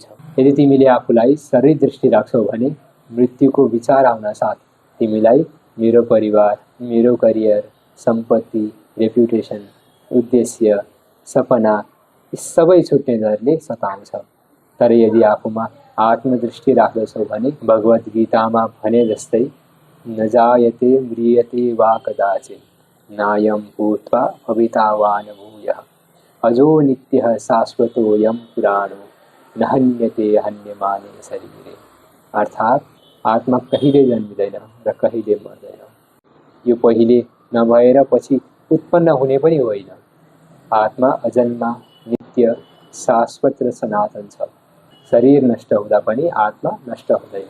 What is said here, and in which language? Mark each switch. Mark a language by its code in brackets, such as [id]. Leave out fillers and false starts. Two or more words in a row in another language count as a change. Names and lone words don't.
[ne] यदि तिमीले आफूलाई शरीर दृष्टि राख्छौ भने मृत्युको विचार आउन साथ तिमीलाई मेरो परिवार, मेरो करियर, सम्पत्ति, रेप्युटेसन, उद्देश्य, सपना यी सबै छुट्ने डरले सताउँछ। तर यदि आफूमा आत्मदृष्टि राख्दछौ भने भगवद् गीतामा भने जस्तै [sa] नजायते म्रियते वा कदाचित् नायं भूत्वा भविता न भूयः अजो नित्यः शाश्वतोऽयं पुराणो न हन्यते हन्यमाने शरीरे। [ne] अर्थात् आत्मा कहिले जन्मिँदैन र कहिले मर्दैन। यो पहिले नभएर पछि उत्पन्न हुने पनि होइन। आत्मा अजन्मा, नित्य, शाश्वत र सनातन छ। शरीर नष्ट हुँदा पनि आत्मा नष्ट हुँदैन।